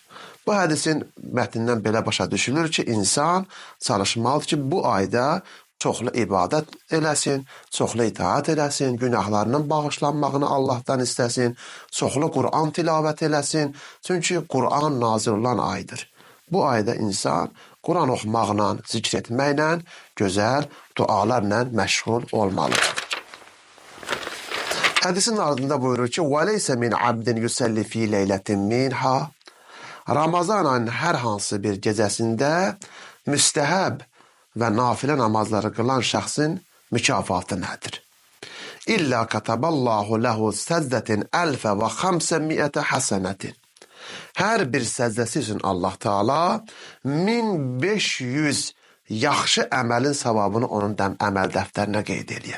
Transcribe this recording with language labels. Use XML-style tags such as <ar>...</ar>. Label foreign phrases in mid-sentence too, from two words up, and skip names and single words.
<az>Bu hədisin mətnindən belə başa düşülür ki, insan çalışmalıdır ki, bu ayda çoxlu ibadət eləsin, çoxlu itaat eləsin, günahlarının bağışlanmağını Allahdan istəsin, çoxlu Qur'an tilavət eləsin. Çünki Qur'an nazil olan aydır. Bu ayda insan Qur'an oxumaqla, zikr etməklə, gözəl dualarla məşğul olmalıdır. Hədisin ardında buyurur ki,</az> <ar>وَلَيْسَ مِنْ عَبْدٍ يُسَلِّ فِي لَيْلَةٍ مِنْهَا</ar> <az>Ramazan ayının hər hansı bir gecəsində müstəhəb və nafilə namazları qılan şəxsin mükafatı nədir?</az> <ar>إلا كتب الله له سجدة ألفا وخمسمائة حسنة.</ar> <az>Hər bir səzdəsi üçün Allah Teala 1500 yaxşı əməlin savabını onun əməl dəftərinə qeyd eləyər.</az>